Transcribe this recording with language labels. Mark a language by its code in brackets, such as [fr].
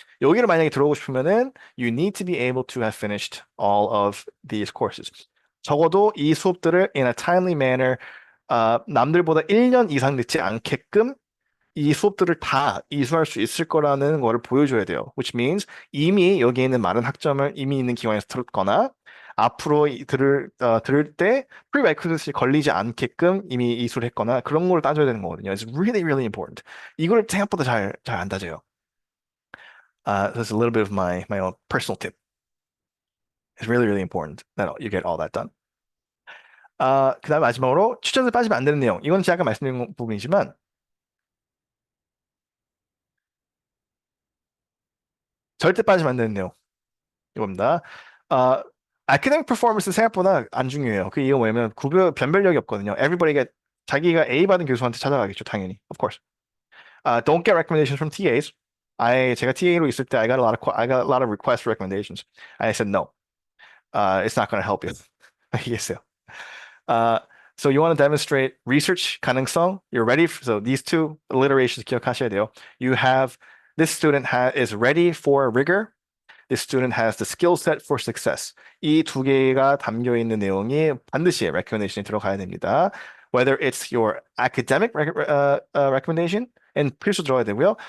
[ko] 여기를 만약에 들어오고 싶으면은 [en] you need to be able to have finished all of these courses. [ko] 적어도 이 수업들을 [en] in a timely manner, [ko] 남들보다 1년 이상 늦지 않게끔 이 수업들을 다 이수할 수 있을 거라는 거를 보여줘야 돼요. [en] Which means [ko] 이미 여기 있는 많은 학점을 이미 있는 기관에서 들었거나 앞으로 들을 때 prerequisite이 걸리지 않게끔 이미 이수를 했거나 그런 걸 따져야 되는 거거든요. [en] It's really, really important. [ko] 이걸 생각보다 잘 안 따져요. [en] That's a little bit of my own personal tip. It's really, really important that you get all that done. [ko] 그다음 마지막으로 추천서 빠지면 안 되는 내용. 이건 제가 아까 말씀드린 부분이지만 절대 빠지면 안 되는 내용. 이겁니다. 아, [en] academic performance [ko] 생각보다 안 중요해요. 그 이유가 뭐냐면 변별력이 없거든요. everybody가 자기가 A 받은 교수한테 찾아가겠죠, 당연히. [en] Of course. Don't get recommendations from TAs. 제가 TA로 있을 때 I got a lot of requests for recommendations. I said no. It's not going to help you. [ko] 알겠어요. [en] Uh, so you want to demonstrate research [ko] 가능성. [en] You're ready. So these two alliterations [ko] 기억하셔야 돼요. [en] You have this student is ready for rigor. This student has the skill set for success. [ko] 이 두 개가 담겨 있는 내용이 반드시 recommendation에 들어가야 됩니다. [en] Whether it's your academic recommendation, and [ko] 필수 들어가야 되고요.